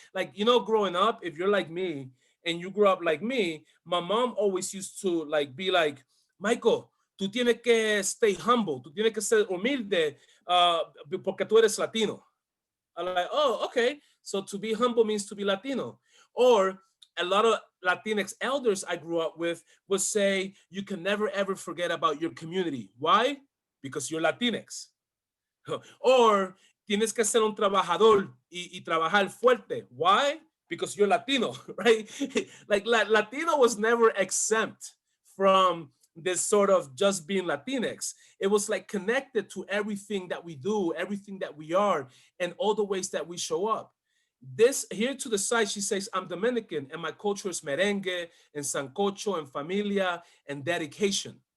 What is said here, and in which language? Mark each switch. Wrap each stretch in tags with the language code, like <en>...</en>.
<en>Like, you know, growing up, if you're like me and you grew up like me, my mom always used to like be like, Michael,</en> <es>tú tienes que</es> <en>stay humble,</en> <es>tú tienes que ser humilde, porque tú eres Latino.</es> <en>I'm like, oh, okay. So to be humble means to be Latino. Or a lot of Latinx elders I grew up with would say, you can never ever forget about your community. Why? Because you're Latinx.</en> <es>Or tienes que ser un trabajador y trabajar fuerte.</es> <en>Why? Because you're Latino, right? Like Latino was never exempt from this sort of just being Latinx. It was like connected to everything that we do, everything that we are, and all the ways that we show up. This here to the side, she says, I'm Dominican and my culture is merengue and sancocho and familia and dedication.</en>